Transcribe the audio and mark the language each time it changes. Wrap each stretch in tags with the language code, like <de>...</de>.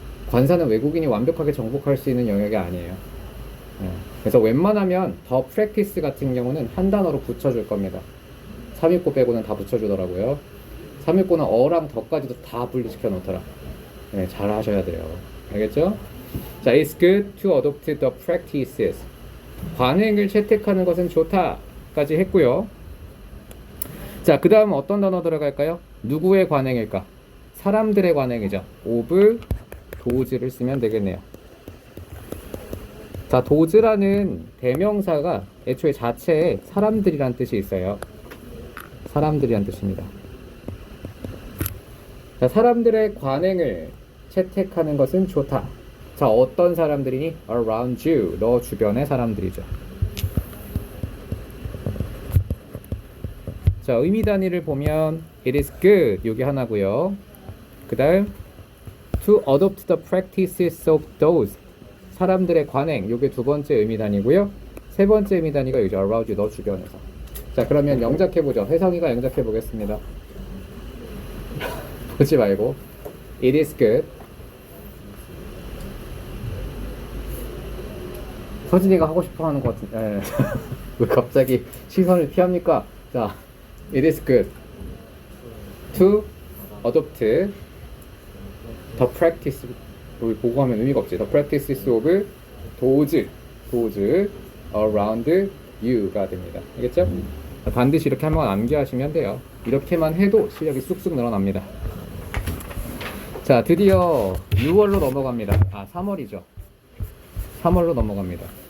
<ko>관사는 외국인이 완벽하게 정복할 수 있는 영역이 아니에요. 그래서 웬만하면 더 practice 같은 경우는 한 단어로 붙여줄 겁니다. 369 빼고는 다 붙여주더라고요. 369는 어랑 더까지도 다 분리시켜 놓더라. 네, 잘 하셔야 돼요. 알겠죠?</ko> <en>자, it's good to adopt the practices.</en> <ko>관행을 채택하는 것은 좋다까지 했고요. 자, 그 다음 어떤 단어 들어갈까요? 누구의 관행일까? 사람들의 관행이죠. of does를 쓰면 되겠네요. 자, 도즈라는 대명사가 애초에 자체에 사람들이란 뜻이 있어요. 사람들이란 뜻입니다. 자, 사람들의 관행을 채택하는 것은 좋다. 자, 어떤 사람들이니?</ko> <en>Around you.</en> <ko>너 주변의 사람들이죠. 자, 의미 단위를 보면</ko> <en>it is good.</en> <ko>요게 하나고요. 그 다음</ko> <en>to adopt the practices of those.</en> <ko>사람들의 관행. 요게 두 번째 의미 단위고요. 세 번째 의미 단위가 여기죠.</ko> <en>around you.</en> <ko>너 주변에서. 자, 그러면 영작해보죠. 혜성이가 영작해보겠습니다. 보지 말고</ko> <en>it is good.</en> <ko>서진이가 하고 싶어 하는 것 같은데 왜 갑자기 시선을 피합니까?</ko> <en>자, it is good to adopt the practice.</en> <ko>여기 보고 하면 의미가 없지.</ko> <en>the practices of those around you</en> <ko>가 됩니다. 알겠죠? 반드시 이렇게 한번 암기하시면 돼요. 이렇게만 해도 실력이 쑥쑥 늘어납니다. 자, 드디어 6월로 넘어갑니다. 아, 3월이죠. 3월로 넘어갑니다.</ko>